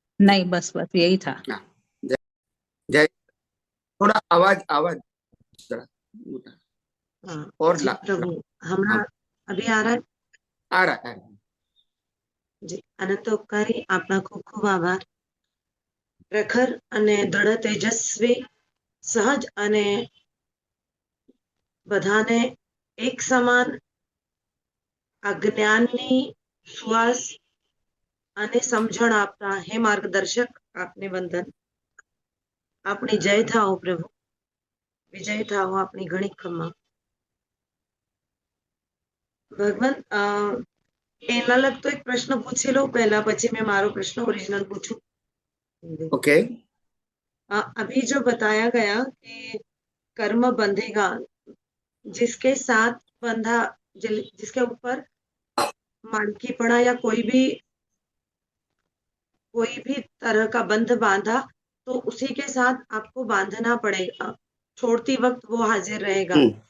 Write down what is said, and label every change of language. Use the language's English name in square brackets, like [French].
[Hindi] नहीं, बस बस यही था। हाँ, जय जय। थोड़ा आवाज आवाज जरा मोटा और जी प्रभु, हाँ, हमारा अभी आ रहा है। आ रहा है। जी, अनंत उपकारी आपका खूब खूब आभार। [Gujarati] પ્રખર અને દૃઢ તેજસ્વી સહજ અને બધાને એક સમાન આ જ્ઞાનની શ્વાસ અને સમજણ આપતા હે માર્ગદર્શક, આપને વંદન। આપની જય થાઓ પ્રભુ, વિજય થાઓ આપની ઘણી ખમ્મા। ભગવાન, એના લગતો એક પ્રશ્ન પૂછી લઉં પહેલા, પછી मैं મારો પ્રશ્ન ઓરિજિનલ પૂછું। [English] Okay. [Hindi] अभी जो बताया गया कि कर्म बंधेगा, जिसके साथ बंधा, जिसके ऊपर मानकीपणा या कोई भी तरह का बंध बांधा, तो उसी के साथ आपको बांधना पड़ेगा, छोड़ती वक्त वो हाजिर रहेगा।